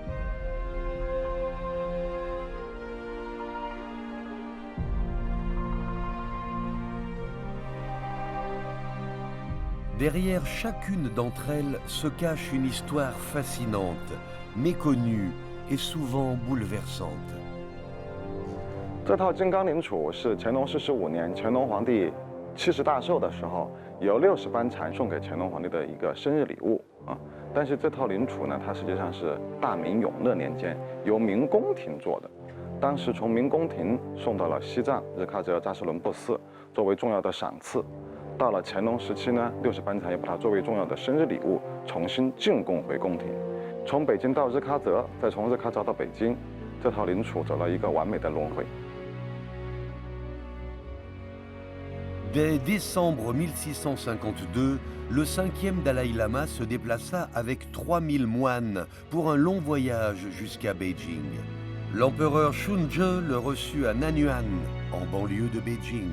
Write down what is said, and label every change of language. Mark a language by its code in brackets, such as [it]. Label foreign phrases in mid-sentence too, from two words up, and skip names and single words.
[fr] Derrière chacune d'entre elles se cache une histoire fascinante, méconnue et souvent bouleversante. [zh] 这套金刚铃杵是乾隆45年乾隆皇帝70大寿的时候，由60班禅送给乾隆皇帝的一个生日礼物啊。但是这套铃杵呢，它实际上是大明永乐年间由明宫廷做的，当时从明宫廷送到了西藏日喀则扎什伦布寺，作为重要的赏赐。到了乾隆时期呢，60班禅又把它作为重要的生日礼物重新进贡回宫廷。从北京到日喀则，再从日喀则到北京，这套铃杵走了一个完美的轮回。 [fr] Dès décembre 1652, le 5e Dalai Lama se déplaça avec 3000 moines pour un long voyage jusqu'à Beijing. L'empereur Shunzhe le reçut à Nanyuan, en banlieue de Beijing.